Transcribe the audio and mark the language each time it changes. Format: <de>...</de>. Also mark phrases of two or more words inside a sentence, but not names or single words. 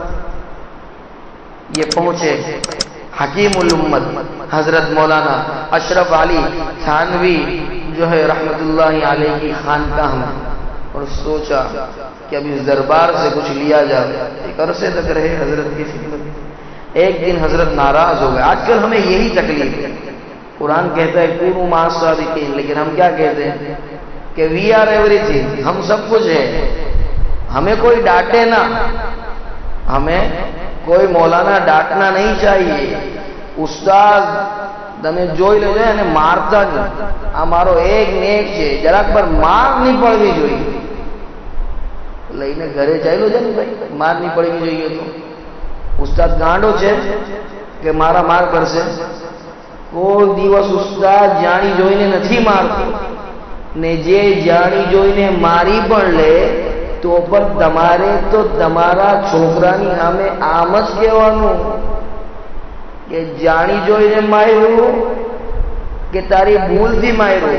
<ur>یہ پہنچے حکیم الامت حضرت مولانا اشرف علی تھانوی جو ہے رحمت اللہ علیہ کی خانقاہ میں، اور سوچا کہ اب اس دربار سے کچھ لیا جائے. ایک عرصے تک رہے حضرت کی خدمت. ایک دن حضرت ناراض ہو گئے. آج کل ہمیں یہی تکلیف ہے. قرآن کہتا ہے کونوا مع الصادقین، لیکن ہم کیا کہتے ہیں کہ</ur> <en>we are everything,</en> <ur>ہم سب کچھ ہے، ہمیں کوئی ڈانٹے نہ، ہمیں کوئی مولانا ڈانٹنا نہیں چاہیے.</ur> <gu>استاد તમે જોઈ લેજો અને મારતા નહીં. આ મારો એક ને એક છે, જરાક પર માર નહીં પડવી જોઈએ. લઈને ઘરે ચાલ્યો છે ને ભાઈ, માર નહીં પડવી જોઈએ. તો ઉસ્તાદ ગાંડો છે કે મારા માર કરશે? કોઈ દિવસ ઉસ્તાદ જાણી જોઈને નથી મારતો, ને જે જાણી જોઈને મારી પણ લે તો પણ તમારે તો તમારા છોકરાની સામે આમ જ કહેવાનું કે જાણી જોઈને માર્યું કે તારી ભૂલથી માર્યું.</gu>